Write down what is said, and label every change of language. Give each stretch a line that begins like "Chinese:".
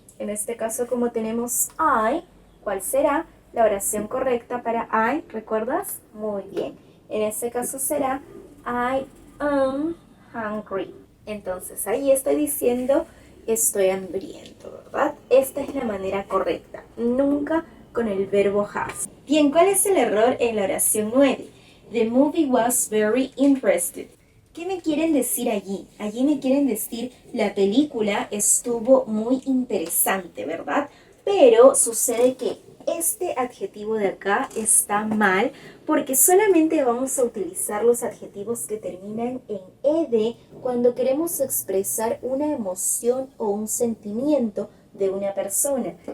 Spanish: En este caso, como tenemos I, ¿cuál será la oración correcta para I? ¿Recuerdas? Muy bien. En este caso será
English: I am hungry.
Spanish: Entonces ahí estoy diciendo estoy hambriento, ¿verdad? Esta es la manera correcta, nunca con el verbo have. Bien, ¿cuál es el error en la oración 9?
English: The movie was very interesting.
Spanish: ¿Qué me quieren decir allí? Allí me quieren decir la película estuvo muy interesante, ¿verdad? Pero sucede que este adjetivo de acá está mal porque solamente vamos a utilizar los adjetivos que terminan en ed cuando queremos expresar una emoción o un sentimiento de una persona.